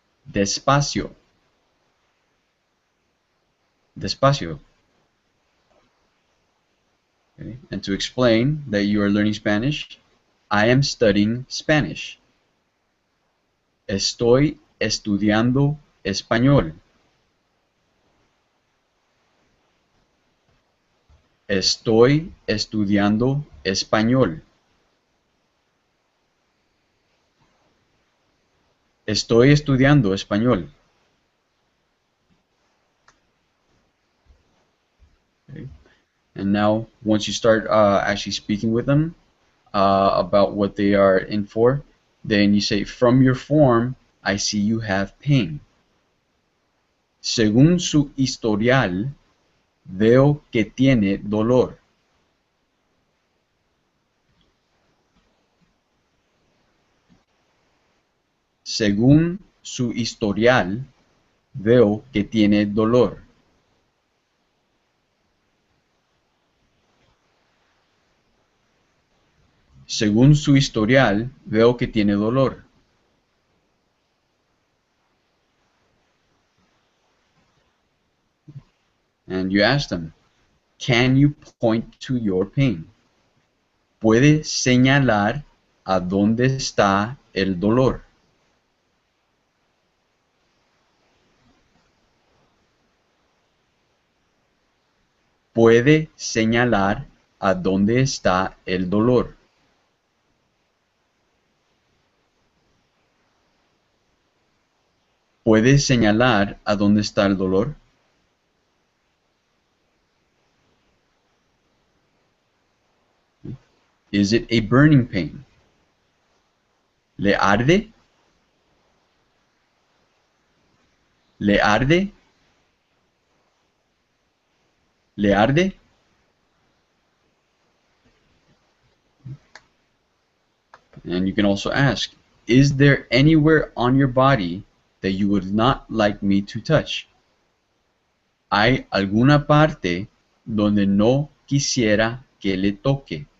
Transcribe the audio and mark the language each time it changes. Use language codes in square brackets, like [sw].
[es] Despacio. Despacio. [en] Okay. And to explain that you are learning Spanish, I am studying Spanish. [es] Estoy estudiando español. Estoy estudiando español. Estoy estudiando español. [en] Okay. And now, once you start actually speaking with them about what they are in for, then you say, from your form, I see you have pain. [es] Según su historial, veo que tiene dolor. Según su historial, veo que tiene dolor. Según su historial, veo que tiene dolor. [en] And you ask them, can you point to your pain? [es] ¿Puede señalar a dónde está el dolor? ¿Puede señalar a dónde está el dolor? ¿Puede señalar a dónde está el dolor? [en] Is it a burning pain? [es] ¿Le arde? ¿Le arde? ¿Le arde? [en] And you can also ask, is there anywhere on your body that you would not like me to touch? [es] ¿Hay alguna parte donde no quisiera que le toque?